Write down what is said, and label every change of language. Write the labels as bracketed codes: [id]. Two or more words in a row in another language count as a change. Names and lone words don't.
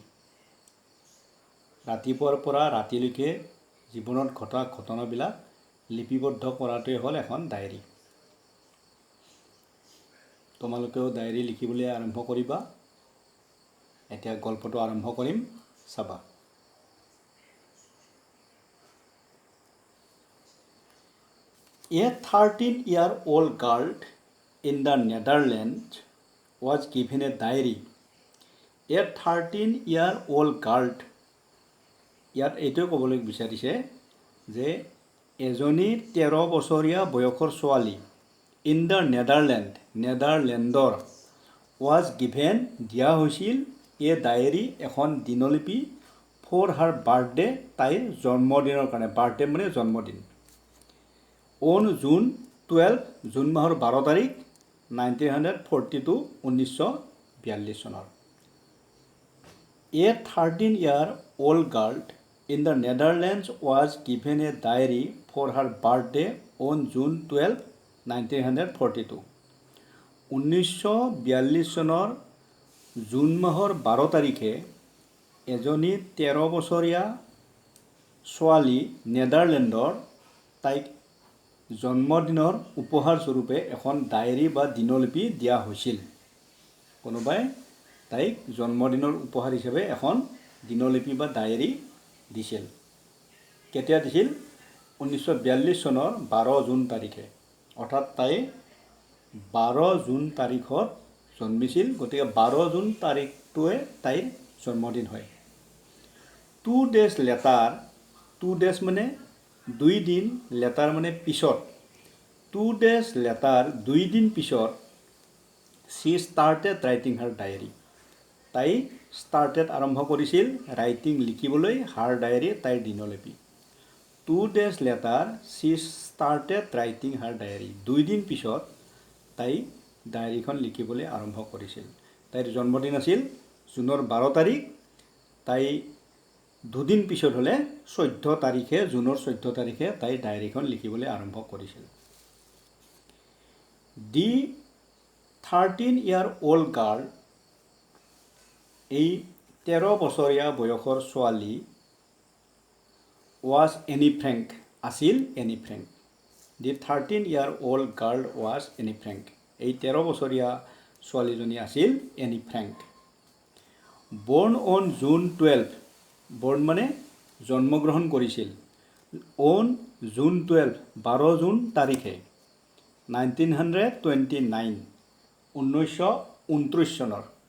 [as] ৰাতিপুৱাৰ পৰা ৰাতিলৈকে জীৱনত ঘটা ঘটনাবিলাক লিপিবদ্ধ কৰাটোৱে হ'ল এখন ডায়েৰী। তোমালোকেও ডায়েৰী লিখিবলৈ আৰম্ভ কৰিবা। এতিয়া গল্পটো আৰম্ভ কৰিম, চাবা। [en] A 13-year-old girl in the Netherlands was given a diary. A 13-year-old girl, [as] ইয়াত এইটোৱে ক'বলৈ বিচাৰিছে যে এজনী 13 বছৰীয়া বয়সৰ ছোৱালী [en] in the Netherland, [as] নেদাৰলেণ্ডৰ, [en] was given, [as] দিয়া হৈছিল, [en] a diary, [as] এখন দিনলিপি, [en] for her birthday, [as] তাইৰ জন্মদিনৰ কাৰণে। বাৰ্থডে মানে জন্মদিন। [en] on June 12, [as] জুন মাহৰ 12 তাৰিখ, 1942, 1942 চনৰ। [en] এ 13-year-old girl in the Netherlands was given a diary for her birthday on June 12, 1942. [as] 1942 চনৰ জুন মাহৰ 12 তাৰিখে এজনী 13 বছৰীয়া ছোৱালী নেদাৰলেণ্ডৰ, তাইক জন্মদিনৰ উপহাৰ স্বৰূপে এখন ডায়েৰী বা দিনলিপি দিয়া হৈছিল। কোনোবাই তাইক জন্মদিনৰ উপহাৰ হিচাপে এখন দিনলিপি বা ডায়েৰী দিছিল। কেতিয়া দিছিল? 1942 চনৰ 12 জুন তাৰিখে। অৰ্থাৎ তাই 12 জুন তাৰিখত জন্মিছিল, গতিকে 12 জুন তাৰিখটোৱে তাইৰ জন্মদিন হয়। [en] 2 days later, 2 days [as] মানে 2 দিন, লেটাৰ মানে পিছত। [en] 2 days later, [as] 2 দিন পিছত, [en] she started writing her diary. [as] তাই started আৰম্ভ কৰিছিল writing লিখিবলৈ, [en] her diary [as] তাইৰ দিনলিপি। [en] 2 days later, she started writing her diary. [as] 2 দিন পিছত তাই ডায়েৰীখন লিখিবলৈ আৰম্ভ কৰিছিল। তাইৰ জন্মদিন আছিল জুনৰ 12 তাৰিখ। তাই 2 দিন পিছত হ'লে 14 তাৰিখে, জুনৰ 14 তাৰিখে তাই ডায়েৰীখন লিখিবলৈ আৰম্ভ কৰিছিল। [en] দি 13-year-old girl, [as] এই 13 বছৰীয়া বয়সৰ ছোৱালী, ৱাজ এনি ফ্ৰেংক, আছিল এনি ফ্ৰেংক। [en] the 13-year-old girl was [as] এনি ফ্ৰেংক, এই 13 বছৰীয়া ছোৱালীজনী আছিল এনি ফ্ৰেংক। [en] born on June 12, [as] বৰ্ণ মানে জন্মগ্ৰহণ কৰিছিল, [en] on June 12, [as] 12 জুন তাৰিখে, 1929, 1929 চনৰ।